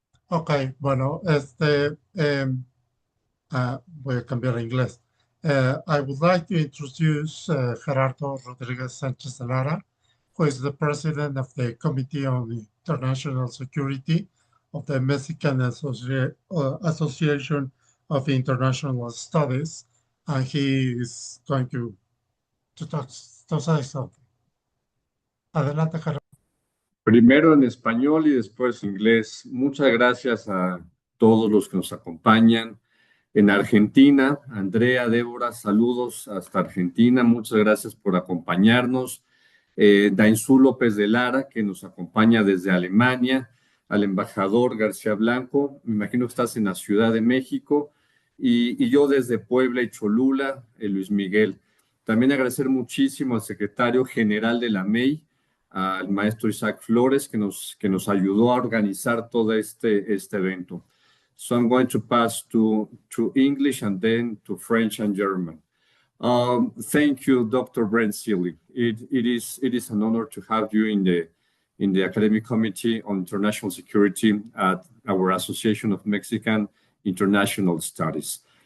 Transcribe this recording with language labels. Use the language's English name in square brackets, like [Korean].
[Spanish] Ok, bueno, voy a cambiar a inglés. [English] I would like to introduce Gerardo Rodríguez Sánchez de Lara, who is the president of the Committee on International Security of the Mexican Association of International Studies, and he is going to say something. [Spanish] Adelante, Gerardo. Primero en español y después en inglés. Muchas gracias a todos los que nos acompañan en Argentina. Andrea, Débora, saludos hasta Argentina. Muchas gracias por acompañarnos. Dainzú López de Lara, que nos acompaña desde Alemania. Al embajador García Blanco, me imagino que estás en la Ciudad de México. Y yo desde Puebla y Cholula, Luis Miguel. También agradecer muchísimo al secretario general de la MEI, al maestro Isaac Flores, que nos ayudó a organizar todo este evento. [English] So I'm going to pass to English and then to French and German. Thank you, Dr. Brent Steele. It is an honor to have you in the Academic Committee on International Security at our Association of Mexican International Studies.